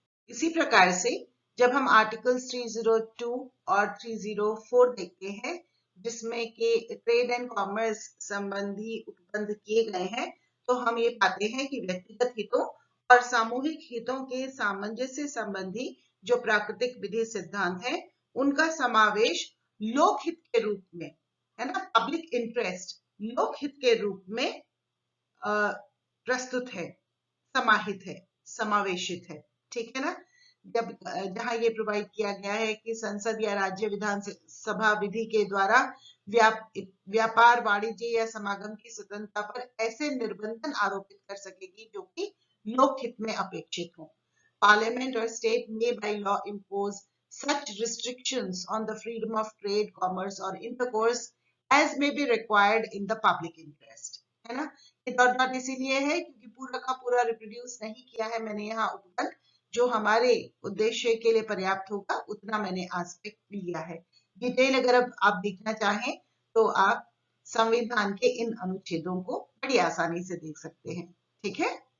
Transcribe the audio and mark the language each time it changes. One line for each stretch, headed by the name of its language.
Hindi: इसी प्रकार से जब हम आर्टिकल्स 302 और 304 देखते हैं जिसमें के ट्रेड एंड कॉमर्स संबंधी उपबंध किए गए हैं, तो हम ये पाते हैं कि व्यक्तिगत हितों और सामूहिक हितों के सामंजस्य संबंधी जो प्राकृतिक विधि सिद्धांत है उनका समावेश लोकहित के रूप में, है ना, पब्लिक इंटरेस्ट लोकहित के रूप में प्रस्तुत है, समाहित है, समावेशित है। ठीक है ना। जब जहां ये प्रोवाइड किया गया है कि संसद या राज्य विधानसभा विधि के द्वारा व्यापार, वाणिज्य या समागम की स्वतंत्रता पर ऐसे निर्बंधन आरोपित कर सकेगी जो कि लोकहित में अपेक्षित हो।
English: parliament और state may by law impose such restrictions on the freedom of trade, commerce or intercourse as may be required in the public interest,
Hindi: है ना। ये डॉट इसीलिए है क्योंकि पूरा का पूरा रिप्रोड्यूस नहीं किया है मैंने यहाँ उपबंध, जो हमारे उद्देश्य के लिए पर्याप्त होगा उतना मैंने एस्पेक्ट लिया है। डिटेल अगर अब आप देखना चाहें तो आप संविधान के इन अनुच्छेदों को बड़ी आसानी से देख सकते हैं। ठीक है।